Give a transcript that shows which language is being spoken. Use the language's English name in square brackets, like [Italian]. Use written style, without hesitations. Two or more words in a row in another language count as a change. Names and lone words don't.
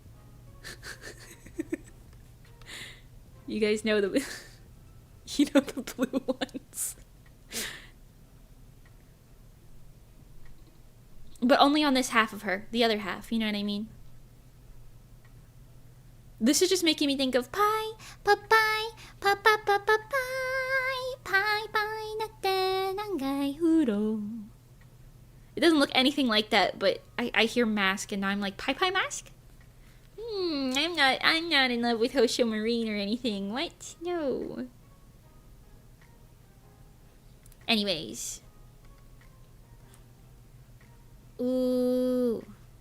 [English] You guys know the... you know the blue ones. But only on this half of her. The other half. You know what I mean? This is just making me think of pie, pie, pie, pie, pie, pie, pie, pie, pie, natte, nangai, huro. It doesn't look anything like that, but I hear mask and now I'm like, pie, pie, mask? I'm not in love with Hosho Marine or anything. What? No. Anyways. Ooh.